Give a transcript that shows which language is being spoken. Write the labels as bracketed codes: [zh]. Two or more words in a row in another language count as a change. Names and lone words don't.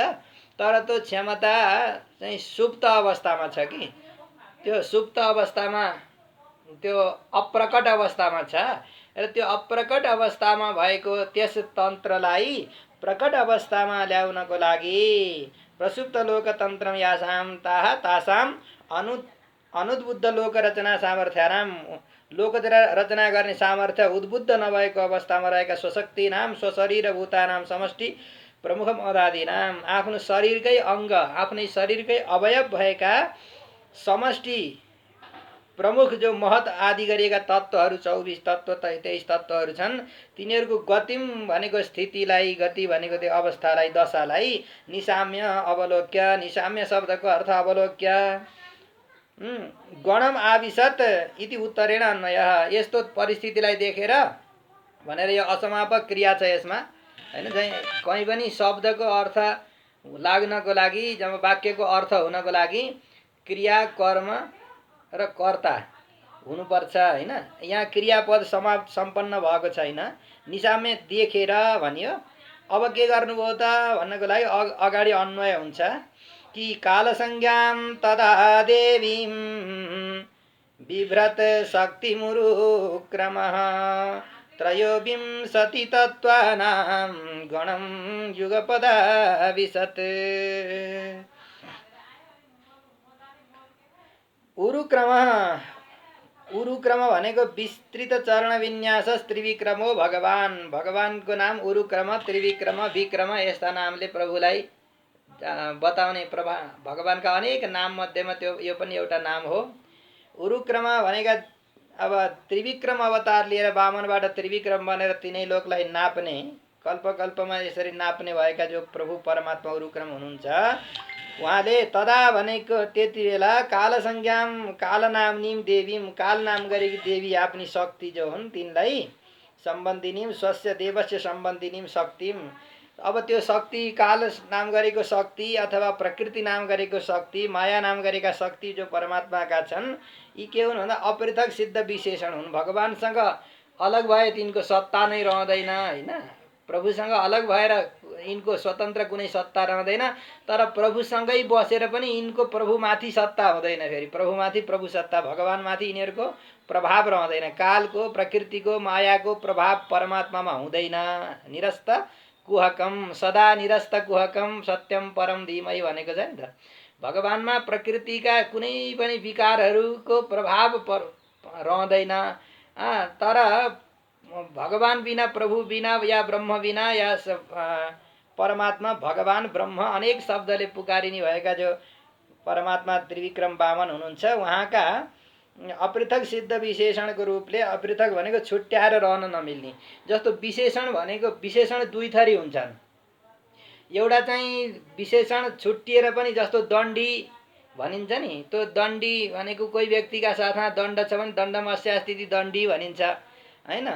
[ne] तर त्यो क्षमता चाहिँ सुप्त अवस्थामा छ कि त्यो सुप्त अवस्थामा, त्यो अप्रकट अवस्थामा छ र त्यो अप्रकट अवस्थामा भएको त्यस तन्त्रलाई प्रकट अवस्थामा ल्याउनको लागि [sa] प्रसुप्त लोकतन्त्रम यासां तासां अनुद्बुद्ध लोक रचना सामर्थ्यानां [ne] लोक रचना गर्ने सामर्थ्य उद्बुद्ध नभएको अवस्थामा रहेका [sa] स्वशक्तिनां स्वशरीरभूतानां समष्टि प्रमुख मदादीनां [ne] आफ्नो शरीरकै अङ्ग आफ्नै शरीरकै अवयव भएका समष्टि प्रमुख जो महत आदि गरिएका तत्त्वहरू 24 तत्त्व 23 तत्त्वहरू छन्। तिनीहरूको गतिम भनेको स्थितिलाई, गति भनेको त्यो अवस्थालाई, [sa] दशालाई निसाम्य अवलोक्य, निसाम्य [ne] शब्दको अर्थ [sa] अवलोक्य गणम आविशत इति उत्तरेण अन्वयः। [ne] यस्तो परिस्थितिलाई देखेर भनेर यो असमापक क्रिया छ यसमा हैन। चाहिँ कहीँ पनि शब्दको अर्थ लाग्नको लागि, जब वाक्यको अर्थ हुनको लागि क्रिया कर्म र कर्ता हुनुपर्छ हैन। यहाँ क्रियापद सम्पन्न भएको छैन। निसाम्य देखेर भनियो। अब के गर्नुभयो त भन्नको लागि अगाडि अन्वय हुन्छ कि [sa] कालसंज्ञां तदा देवीं बिभ्रत शक्तिमुरुक्रमः त्रयोविंशति तत्त्वानां गणं युगपदाविशत्। [ne] उरुक्रम भनेको विस्तृत चरण विन्यास [sa] त्रिविक्रमो भगवान। [ne] भगवानको नाम उरुक्रम, त्रिविक्रम, विक्रम यस्ता नामले प्रभुलाई बताउने भगवानका अनेक नाम मध्येमा त्यो यो पनि एउटा नाम हो। उरुक्रम भनेका अब त्रिविक्रम अवतार लिएर वामनबाट त्रिविक्रम बनेर तिनै लोकलाई नाप्ने, कल्पकल्पमा यसरी नाप्ने भएका जो प्रभु परमात्मा उरुक्रम हुनुहुन्छ, उहाँले तदा भनेको त्यति बेला [sa] कालसंज्ञाम कालनाम्नीम देवीम, [ne] काल नाम गरेकी देवी आफ्नी शक्ति जो हुन् तिनलाई [sa] सम्बन्धिनीम स्वस्य देवस्य सम्बन्धिनीम शक्तिम, [ne] अब त्यो शक्ति काल नाम गरेको शक्ति अथवा प्रकृति नाम गरेको शक्ति, माया नाम गरेका शक्ति जो परमात्माका छन्, यी के हुन् भन्दा अपृथक सिद्ध विशेषण हुन्। भगवानसँग अलग भए तिनको सत्ता नै रहँदैन होइन। प्रभुसँग अलग भएर यिनको स्वतन्त्र कुनै सत्ता रहँदैन, तर प्रभुसँगै बसेर पनि यिनको प्रभुमाथि सत्ता हुँदैन। फेरि प्रभुमाथि प्रभु सत्ता, भगवानमाथि यिनीहरूको प्रभाव रहँदैन। कालको प्रकृतिको मायाको प्रभाव परमात्मामा हुँदैन। [sa] निरस्त कुहकम सदा निरस्त कुहकम सत्यम परम धीमहि [ne] भनेको छ नि त। भगवानमा प्रकृतिका कुनै पनि विकारहरूको प्रभाव रहँदैन। तर भगवान बिना, प्रभु बिना या ब्रह्म बिना या परमात्मा भगवान ब्रह्म अनेक शब्दले पुकारिने भएका जो परमात्मा त्रिविक्रम वामन हुनुहुन्छ, उहाँका अपृथक सिद्ध विशेषणको रूपले, अपृथक भनेको छुट्याएर रहन नमिल्ने, जस्तो विशेषण भनेको विशेषण दुई थरी हुन्छन्। एउटा चाहिँ विशेषण छुट्टिएर पनि, जस्तो दण्डी भनिन्छ नि, त्यो दण्डी भनेको कोही व्यक्तिका साथमा दण्ड छ भने दण्डमस्यास्थिति दण्डी भनिन्छ होइन।